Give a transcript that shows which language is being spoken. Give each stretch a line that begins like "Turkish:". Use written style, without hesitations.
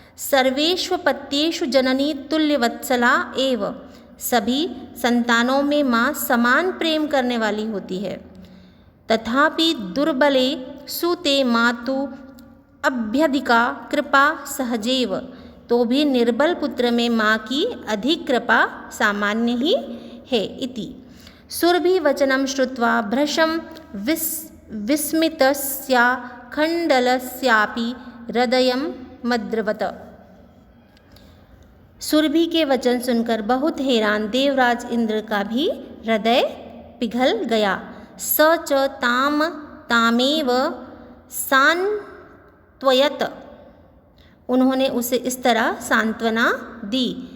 Sanskrit: सर्वेषु पत्येषु जननी तुल्यवत्सला एव,
Hindi: सभी संतानों में माँ समान प्रेम करने वाली होती है।
Sanskrit: तथापि दुर्बले सुते मातु अभ्यधिका कृपा सहजेव,
Hindi: तो भी निर्बल पुत्र में माँ की अधिक कृपा सामान्य ही है।
Sanskrit: इति सुरभि वचनं श्रुत्वा भृशं विस्मितस्या खण्डलस्यापि हृदयं मद्रवत।
Hindi: सुरभि के वचन सुनकर बहुत हैरान देवराज इंद्र का भी हृदय पिघल गया।
Sanskrit: स च तामेव सांत्वयत,
Hindi: उन्होंने उसे इस तरह सांत्वना दी।